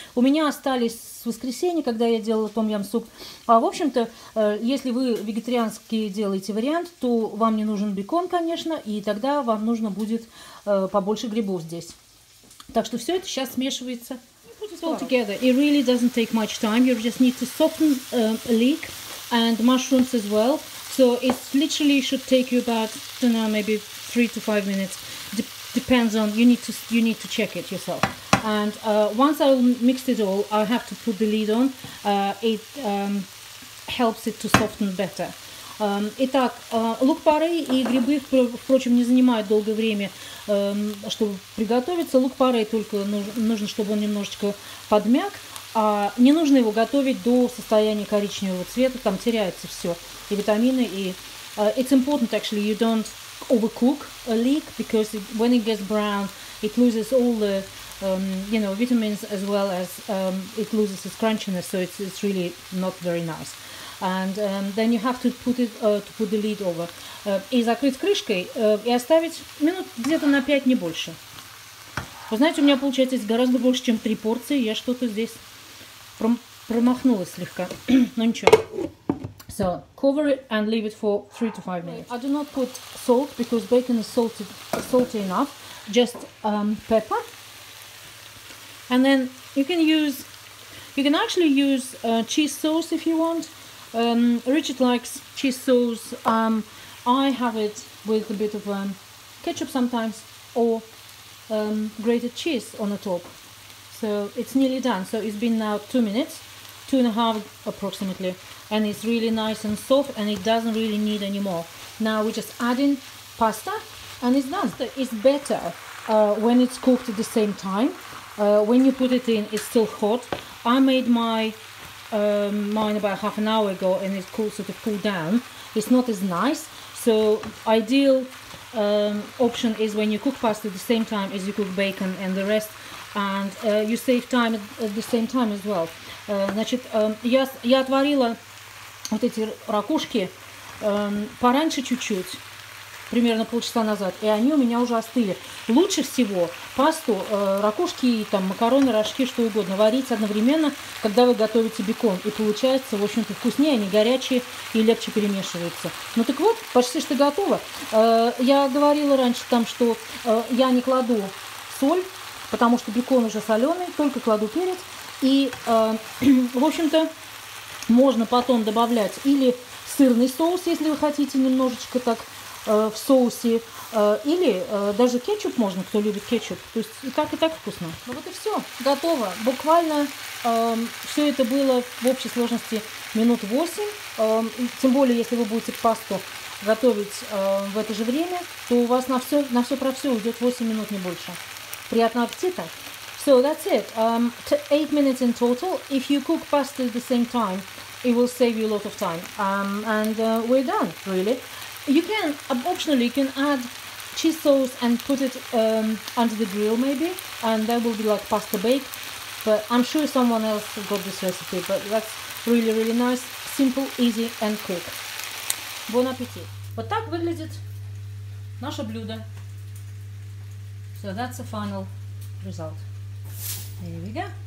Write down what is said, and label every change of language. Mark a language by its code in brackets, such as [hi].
[ru] У меня остались с воскресенья, когда я делала том-ям-суп. В общем-то, если вы вегетарианский делаете вариант, то вам не нужен бекон, конечно, и тогда вам нужно будет побольше грибов здесь. Так что все это сейчас смешивается. [en] All together. It really doesn't take much time. You just need to soften leek and mushrooms as well. So it literally should take you about, I don't know, maybe 3 to 5 minutes. Depends on, you need to check it yourself. And once I mixed it all, I have to put the lid on. It helps it to soften better. [ru] Итак, лук-порей и грибы, впрочем, не занимают долгое время, чтобы приготовиться. Лук-порей только нужно, чтобы он немножечко подмяк. А не нужно его готовить до состояния коричневого цвета, там теряется все, и витамины, и... [en] it's important actually you don't overcook a leek, because when it gets brown, it loses all the vitamins, as well as it loses its crunchiness, so it's really not very nice. And then you have to put the lid over. [ru] И закрыть крышкой, и оставить минут где-то на 5, не больше. Вы знаете, у меня получается здесь гораздо больше, чем 3 порции. Я что-то здесь промахнулась слегка. Но ничего. [en] So, cover it and leave it for 3 to 5 minutes. I do not put salt, because bacon is salty enough. Just pepper. And then you can actually use cheese sauce if you want. Richard likes cheese sauce. I have it with a bit of ketchup sometimes, or grated cheese on the top. So it's nearly done. So it's been now 2 minutes, 2.5 approximately, and it's really nice and soft, and it doesn't really need any more. Now we just add in pasta, and it's done. It's better when it's cooked at the same time. When you put it in, it's still hot. I made mine about half an hour ago, and it's sort of cooled down. It's not as nice. So ideal option is when you cook pasta at the same time as you cook bacon and the rest, and you save time at the same time as well. [ru] Значит, я отварила вот эти ракушки пораньше чуть-чуть, примерно полчаса назад, и они у меня уже остыли. Лучше всего пасту, ракушки, там, макароны, рожки, что угодно варить одновременно, когда вы готовите бекон. И получается, в общем-то, вкуснее, они горячие и легче перемешиваются. Ну так вот, почти что готово. Я говорила раньше там, что я не кладу соль, потому что бекон уже соленый, только кладу перец. И, в общем-то, можно потом добавлять или сырный соус, если вы хотите немножечко так в соусе, или даже кетчуп можно, кто любит кетчуп. То есть и так вкусно. Ну вот и все, готово. Буквально все это было в общей сложности минут 8. Тем более, если вы будете пасту готовить в это же время, то у вас на все про все уйдет 8 минут, не больше. Приятного аппетита! [en] So that's it. 8 minutes in total. If you cook pasta at the same time, it will save you a lot of time. And we're done, really. You can, optionally, you can add cheese sauce and put it under the grill maybe, and that will be like pasta bake. But I'm sure someone else got this recipe, but that's really, really nice, simple, easy and quick. Bon appétit. [ru] Вот так выглядит наше блюдо. [en] So that's the final result. There we go.